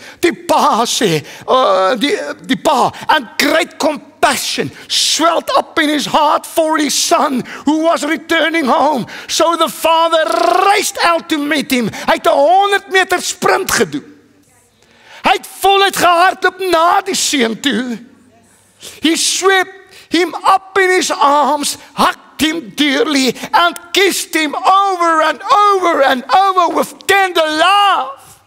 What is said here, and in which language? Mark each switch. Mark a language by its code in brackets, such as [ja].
[af] Die pa sê, die pa, [en] and great compassion swelled up in his heart for his son who was returning home. So the father raced out to meet him. [af] Hy het 'n 100 meter sprint gedoen. Hy het voluit gehardloop na die seun toe. [en] He swept him up in his arms, hugged him dearly, and kissed him over and over and over with tender love.